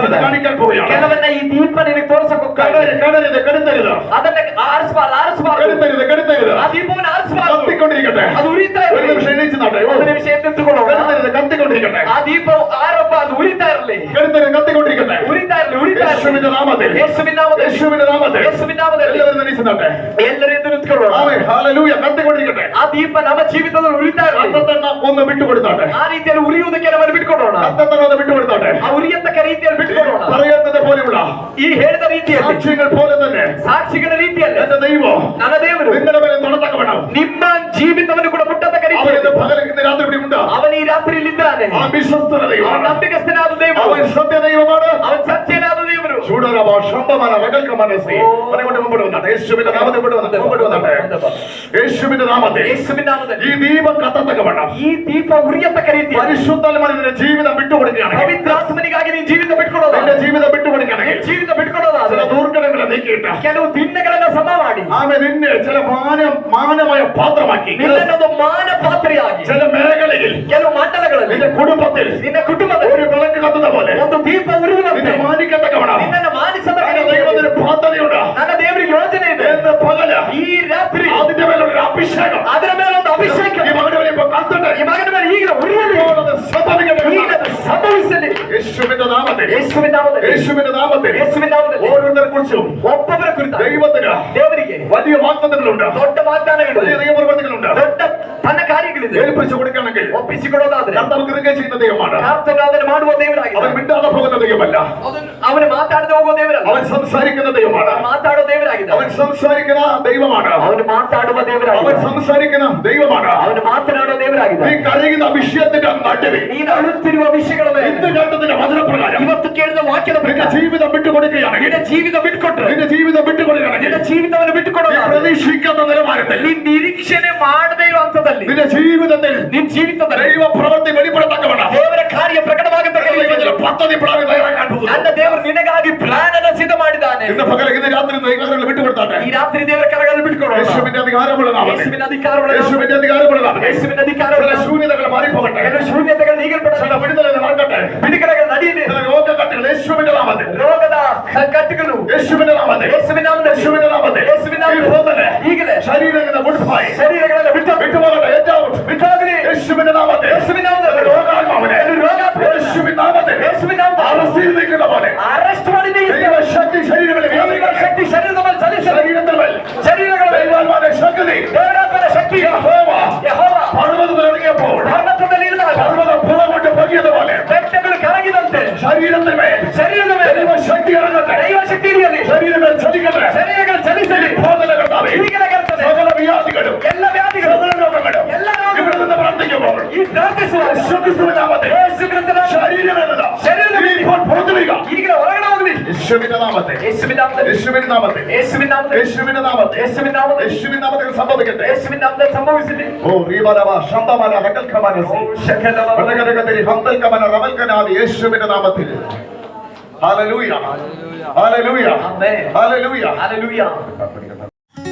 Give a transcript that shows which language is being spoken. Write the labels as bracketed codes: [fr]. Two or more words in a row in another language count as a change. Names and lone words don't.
[kn] ಹೋಗ್ತದೆ. [ml] കാണിക്കാൻ പോവുകയാണ്. [kn] ಕೆಲವನ್ನ ಈ ದೀಪ ನಿನಗೆ ತೋರ್ಸಕ್ ಹೋಗ್ತಾ ಇದೆ. [ml] കടരുത്, കെടുത്തരുത്, [kn] ಅದನ್ನ ಆರಿಸಬಾರ್ದು. [ml] കെടുത്തരുത്, കെടുത്തരുത്. [kn] ಆ ದೀಪವನ್ನು ಆರಿಸಬಾರ್ದು. [ml] കത്തിക്കൊണ്ടിരിക്കട്ടെ. [kn] ಅದು ಉರಿತಾ [ml] ഒരു [kn] ಇರಲಿ. [ml] നിമിഷം എണീച്ച് നടേ. [kn] ಒಂದು ನಿಮಿಷ ಎತ್ತಿಕೊಳ್ಳೋಣ. [ml] കെടുത്തരുത്, കത്തിക്കൊണ്ടിരിക്കട്ടെ. [kn] ಆ ದೀಪವು ಆರೋಪ ಅದು ಉರಿತಾ ಇರಲಿ. [ml] കെടുത്തരുത്, കത്തിക്കൊണ്ടിരിക്കട്ടെ. [kn] ಉರಿತಾ ಇರಲಿ, ಉರಿತಾ ಇರಲಿ. [ml] യേശുവിന്റെ നാമത്തിൽ, [kn] ಯೇಸುವಿನ ನಾಮದಲ್ಲಿ, [ml] യേശുവിന്റെ നാമത്തിൽ [kn] ಯೇಸುವಿನ ನಾಮದಲ್ಲಿ [ml] എല്ലാവരും എണീച്ച് നടേ. [kn] ಎಲ್ಲರೂ ಎದ್ದು ನಿಂತ್ಕೊಳ್ಳೋಣ. [ml] ആമേൻ, ഹല്ലേലൂയ. കത്തിക്കൊണ്ടിരിക്കട്ടെ. [kn] ಆ ದೀಪ ನಮ್ಮ ಜೀವಿತದಲ್ಲಿ ಉರಿತಾ ಇರಲಿ. [ml] കത്തത്തണ്ണ ഒന്ന് വിട്ടുകൊടുത്താട്ടെ. [kn] ಆ ರೀತಿಯಲ್ಲಿ ಉರಿಯುವುದಕ್ಕೆ ನಮ್ಮನ್ನು ಬಿಟ್ಕೊಡೋಣ. [ml] കത്തത്തണ്ണ ഒന്ന് വിട്ടുകൊടുത്താട്ടെ. [kn] ಆ ಉರಿಯತಕ್ಕ ರೀತಿಯಲ್ಲಿ ಬಿಟ್ಕೊಡೋಣ. [ml] പറയുന്നത് പോലെയുള്ള [kn] ಈ ಹೇಳಿದ ರೀತಿಯಲ್ಲಿ, [ml] സാക്ഷ്യങ്ങൾ പോലെ തന്നെ [kn] ಸಾಕ್ಷಿಗಳ ರೀತಿಯಲ್ಲಿ [ml] എന്റെ ദൈവം [kn] ನನ್ನ ದೇವರು [ml] നിങ്ങളുടെ മേലെ തുണത്തക്കവണ്ണം [kn] ನಿಮ್ಮ ಜೀವಿತವನ್ನು ಕೂಡ ಮುಟ್ಟತಕ್ಕ [ml] അവൻ [kn] ರೀತಿಯಲ್ಲಿ [ml] ഇന്ന് പകൽ ഇന്ന് രാത്രി ഇവിടെ ഉണ്ട്. [kn] ಅವನ ಈ ರಾತ್ರಿಯಲ್ಲಿದ್ದಾನೆ. [ml] ആ വിശ്വസ്തന [kn] ಅವನ [ml] ദൈവമാണ്. [kn] ನಂಬಿಕಸ್ಥನಾದ ದೇವರು, [ml] അവൻ സത്യ ദൈവമാണ്. [kn] ಅವನ ಸತ್ಯನಾದ ದೇವರು. [ml] ചൂടരവ ശമ്പമന വകൽക്ക മനസ്സി അവനെ മുമ്പോട്ട് വന്നാട്ടെ. യേശുവിന്റെ നാമത്തിൽ മുമ്പോട്ട് വന്നാട്ടെ. യേശുവിന്റെ നാമത്തിൽ [kn] ಯೇಸುವಿನ ನಾಮದಲ್ಲಿ [ml] ഈ ദീപം കത്തത്തക്കവണ്ണം [kn] ಈ ದೀಪ ಉರಿಯತಕ್ಕ ರೀತಿಯಲ್ಲಿ [ml] പരിശുദ്ധാത്മാവിന് നിന്റെ ജീവിതം വിട്ടുകൊടുക്കുകയാണെങ്കിൽ, [kn] ಪವಿತ್ರಾತ್ಮನಿಗಾಗಿ ನೀನು ಜೀವಿತ ಬಿಟ್ಕೊಡೋದು, [ml] നിന്റെ ജീവിതം വിട്ടുകൊടുക്കുകയാണെങ്കിൽ, [kn] ಜೀವಿತ ಬಿಟ್ಕೊಡೋದಾದ್ರೆ [ml] ചില ദുർഘടങ്ങളെ നീക്കിയിട്ട് [kn] ಕೆಲವು ದಿನಗಳನ್ನ ಸಮ ಮಾಡಿ [ml] ആമേ നിന്നെ ചില മാനമായ പാത്രമാക്കി [kn] ನಿನ್ನನ್ನೊಂದು ಮಾನ ಪಾತ್ರೆಯಾಗಿ [ml] ചില മേഖലയിൽ [kn] ಕೆಲವು ಮಂಡಲಗಳಲ್ಲಿ [ml] നിന്റെ കുടുംബത്തിൽ [kn] ನಿನ್ನ ಕುಟುಂಬದಲ್ಲಿ [ml] ഒരു വിളക്ക് കത്തുന്ന പോലെ [kn] ಒಂದು ದೀಪ ಉರಿಯುವಂತೆ [ml] നിന്നെ മാനിക്കത്തക്കവണ്ണം [kn] ನಿನ್ನನ್ನು ಮಾನಿಸದ [ml] ദൈവത്തിന് പദ്ധതിയുണ്ട്. [kn] ನನ್ನ ದೇವರಿಗೆ ಯೋಜನೆ ಇದೆ. [ml] എന്ന് പകല [kn] ಈ ರಾತ್ರಿ [ml] അതിന്റെ മേലൊരു അഭിഷേകം [kn] ಅದರ ಮೇಲೆ ಒಂದು ಅಭಿಷೇಕ [ml] ഈ മകന്റെ മേലെ ഇപ്പൊ കത്തട്ടെ. [kn] ಈ ಮಗನ ಮೇಲೆ ಈಗಲೇ ಉರಿಯಲಿ, [ml] ഇപ്പോൾ അത് സംഭവിക്കട്ടെ. [kn] ಈಗ ಅದು ಸಂಭವಿಸಲಿ. [ml] യേശുവിന്റെ നാമത്തിൽ, [kn] ಯೇಸುವಿನ ನಾಮದಲ್ಲಿ, [ml] യേശുവിന്റെ നാമത്തിൽ [kn] ಯೇಸುವಿನ ನಾಮದಲ್ಲಿ [ml] ഓരോരുത്തരെ കുറിച്ചും [kn] ಒಬ್ಬೊಬ್ಬರ ಕುರಿತ [ml] ദൈവത്തിന് [kn] ದೇವರಿಗೆ [ml] വലിയ വാഗ്ദത്തങ്ങളുണ്ട്, [kn] ದೊಡ್ಡ ವಾಗ್ದಾನಗಳು, [ml] വലിയ ദൈവപ്രവർത്തികളുണ്ട്. [kn] ದೊಡ್ಡ ತನ್ನ ಕಾರ್ಯಗಳಿದೆ. [ml] ഏൽപ്പിച്ചു കൊടുക്കണമെങ്കിൽ [kn] ಒಪ್ಪಿಸಿಕೊಡೋದಾದ್ರೆ [ml] കർത്താവ് കൃപ ചെയ്യുന്ന ദൈവമാണ്. [kn] ಕರ್ತನು ಅದನ್ನು ಮಾಡುವ ದೇವರಾಗಿದೆ. [ml] അവൻ വിട്ടാതെ പോകുന്ന ദൈവമല്ല. [kn] ಅವನು ಮಾತಾಡದೆ ಹೋಗುವ ದೇವರಲ್ಲ, [ml] അവൻ സംസാരിക്കുന്ന ദൈവമാണ്. [kn] ಮಾತಾಡೋ ದೇವರಾಗಿದೆ. [ml] അവൻ സംസാരിക്കുന്ന ദൈവമാണ്. [kn] ಅವನು ಮಾತಾಡುವ [ml] അവൻ [kn] ದೇವರಾಗಿದೆ. [ml] സംസാരിക്കുന്ന ദൈവമാണ്. [kn] ಅವನು ಮಾತನಾಡೋ ದೇವರಾಗಿದೆ. [ml] നീ കരയുന്ന വിഷയത്തിന്റെ നടുവിൽ [kn] ನೀನು ಅಳುತ್ತಿರುವ ವಿಷಯಗಳ ಮೇಲೆ [ml] ഇന്ന് കേട്ടതിന്റെ വചനപ്രകാരം [kn] ಇವತ್ತು ಕೇಳಿದ ವಾಕ್ಯದ [ml] നിന്റെ [kn] ಪ್ರಕಾರ [ml] ജീവിതം വിട്ടുകൊടുക്കുകയാണെങ്കിൽ, [kn] ನಿನ್ನ ಜೀವಿತ ಬಿಟ್ಕೊಟ್ರೆ, [ml] നിന്റെ ജീവിതം വിട്ടുകൊടുക്കുകയാണെങ്കിൽ, [kn] ನಿನ್ನ ಜೀವಿತವನ್ನು [ml] നീ [kn] ಬಿಟ್ಟುಕೊಡೋದು [ml] പ്രതീക്ഷിക്കുന്ന നിലവാരത്തിൽ [kn] ನೀನ್ ನಿರೀಕ್ಷಣೆ ಮಾಡದೇ ಇರೋ ಹಂತದಲ್ಲಿ [ml] നിന്റെ ജീവിതത്തിൽ [kn] ನಿನ್ ಜೀವಿತದಲ್ಲಿ [ml] ദൈവ പ്രവൃത്തി വെളിപ്പെടുത്തക്കവണ്ണം [kn] ದೇವರ ಕಾರ್ಯ ಪ್ರಕಟವಾಗತಕ್ಕ [ml] ദൈവത്തിന്റെ പദ്ധതി പ്ലാൻ തയ്യാറാക്കാൻ പോകുന്നു. [kn] ನನ್ನ ದೇವರು ನಿನಗಾಗಿ ಪ್ಲಾನ್ ಅನ್ನು ಸಿದ್ಧ ಮಾಡಿದ್ದಾನೆ. [ml] ഇന്ന് പകൽ ഇന്ന് രാത്രി ദൈവങ്ങൾ വിട്ടുകൊടുത്താട്ടെ. [kn] ಈ ರಾತ್ರಿ ದೇವರ ಕರಗಳನ್ನು ಬಿಟ್ಕೊಡೋಣ. [ml] യേശുവിന്റെ അധികാരമുള്ള നാമത്തിൽ, [kn] ಯೇಸುವಿನ ಅಧಿಕಾರವುಳ್ಳ നാಮದಲ್ಲಿ, [ml] യേശുവിന്റെ അധികാരമുള്ള നാമത്തിൽ [kn] ಯೇಸುವಿನ ಅಧಿಕಾರವುಳ್ಳ [ml] ചില ശൂന്യതകൾ മാറിപ്പോകട്ടെ. [kn] ಕೆಲವು ಶೂನ್ಯತೆಗಳು ನೀಗಲ್ಪಡಲಿ, [ml] ചില വിടുതലുകൾ നടക്കട്ടെ. [kn] ಬಿಡುಗಡೆಗಳು ನಡೆಯಲಿ. [ml] ചില രോഗകട്ടുകൾ യേശുവിന്റെ നാമത്തിൽ, [kn] ರೋಗದ ಕಟ್ಟುಗಳು [ml] യേശുവിന്റെ നാമത്തിൽ, [kn] ಯೇಸುವಿನ ನಾಮದಲ್ಲಿ, [ml] യേശുവിന്റെ നാമത്തിൽ, [kn] ಯೇಸುವಿನ ನಾಮದಲ್ಲಿ [ml] ഇപ്പോൾ തന്നെ [kn] ಈಗಲೇ [ml] ശരീരങ്ങളുടെ മുഴുപ്പായി [kn] ಶರೀರಗಳೆಲ್ಲ [ml] വിട്ടുപോകട്ടെ. ഏറ്റവും [kn] ಬಿಟ್ಟೋಗಲಿ. [ml] യേശുവിന്റെ നാമത്തിൽ, [kn] ಯೇಸುವಿನ ನಾಮದಲ್ಲಿ [ml] രോഗാത്മാവിനെ യേശുവിന്റെ നാമത്തിൽ [kn] ಯೇಸುವಿನ ನಾಮದಲ್ಲಿ [ml] അറസ്റ്റ് ചെയ്ത് നിൽക്കുന്ന പോലെ [kn] ಅರೆಸ್ಟ್ ಮಾಡಿ [ml] ദൈവശക്തി ശരീരങ്ങളിൽ വ്യാപിക്കട്ടെ. [kn] ಶಕ್ತಿ ಶರೀರದ ಮೇಲೆ ಚಲಿಸಲಿ. [ml] ശരീരത്തിൽ മേൽ [kn] ಶರೀರಗಳ ಮೇಲೆ [ml] ദൈവാത്മാവിന്റെ ശക്തി [kn] ದೇವರಾತ್ಮನ ಶಕ್ತಿ [ml] യഹോവ [kn] ಯೆಹೋವ [ml] പർവ്വതത്തിൽ ഇറങ്ങിയപ്പോൾ [kn] ಪರ್ವತದಲ್ಲಿ ಇರುವಾಗ [ml] പർവ്വതം പുറകോട്ട് പൊങ്ങിയതുപോലെ [kn] ಬೆಟ್ಟಗಳು ಕರಗಿದಂತೆ [ml] ശരീരത്തിൽ മേൽ [kn] ಶರೀರದ ಮೇಲೆ [ml] ദൈവശക്തി ഇറങ്ങട്ടെ. [kn] ದೈವ ಶಕ್ತಿ ಇರಲಿ. [ml] ശരീരങ്ങൾ ചലിക്കട്ടെ. [kn] ಶರೀರಗಳು ಚಲಿಸಲಿ. [ml] ബോധന കർത്താവേ, [kn] ಈಗಲೇ ಕರ್ತನೆ [ml] സകല വ്യാധികളും [kn] ಎಲ್ಲ ವ್ಯಾಧಿಗಳು, [ml] സകല രോഗങ്ങളും [kn] ಎಲ್ಲ [ml] ഇവിടെ [kn] ರೋಗಗಳು [ml] നിന്ന് പ്രാർത്ഥിക്കുമ്പോൾ [kn] ಈ ಪ್ರಾರ್ಥಿಸುವಾಗ [ml] യേശുക്രിസ്തുവിന്റെ നാമത്തിൽ [kn] ಯೇಸು ಕ್ರಿಸ್ತನ [ml] ശരീരമെന്നതാ [kn] ശരീരದ ಮೇಲೆ [ml] ഇപ്പോൾ പുറത്തു വീഴുക. [kn] ಈಗಲೇ ಹೊರಗಡೆ ಹೋಗಲಿ. [ml] യേശുവിന്റെ നാമത്തിൽ, [kn] ಯೇಸುವಿನ ನಾಮದಲ್ಲಿ, [ml] യേശുവിന്റെ നാമത്തിൽ, [kn] ಯೇಸುವಿನ ನಾಮದಲ್ಲಿ, [ml] യേശുവിന്റെ നാമത്തിൽ, [kn] ಯೇಸುವಿನ ನಾಮದಲ್ಲಿ, [ml] യേശുവിന്റെ നാമത്തിൽ സംഭവിക്കട്ടെ. [kn] ಯೇಸುವಿನ ನಾಮದಲ್ಲಿ ಸಂಭವಿಸಲಿ. ഓ റീബലവ ശംബമന വകൽക്കമനസി ಶಕಲವ വടകരകതരി ഹംബൽക്കമന റവൽക്കനാദി യേശുവിന്റെ നാമത്തിൽ. [ml] ഹല്ലേലൂയ, ഹല്ലേലൂയ, ആമേൻ. ഹല്ലേലൂയ. Hallelujah.